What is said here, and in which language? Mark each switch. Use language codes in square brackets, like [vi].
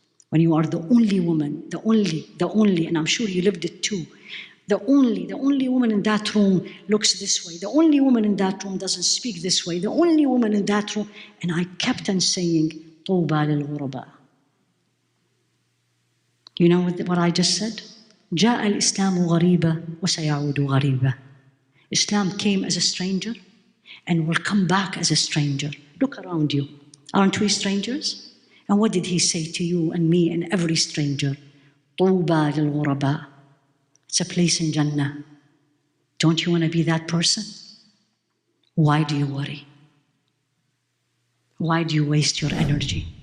[en] When you are the only woman, the only, and I'm sure you lived it too, the only woman in that room looks this way. The only woman in that room doesn't speak this way. The only woman in that room. And I kept on saying, [ar] طوبى للغرباء. [en] You know what I just said? [ar] جاء الإسلام غريبا وسيعود غريبا. [en] Islam came as a stranger and will come back as a stranger. Look around you. Aren't we strangers? And what did he say to you and me and every stranger? [ar] طوبى للغرباء. [en] It's a place in Jannah. Don't you want to be that person? Why do you worry? Why do you waste your energy?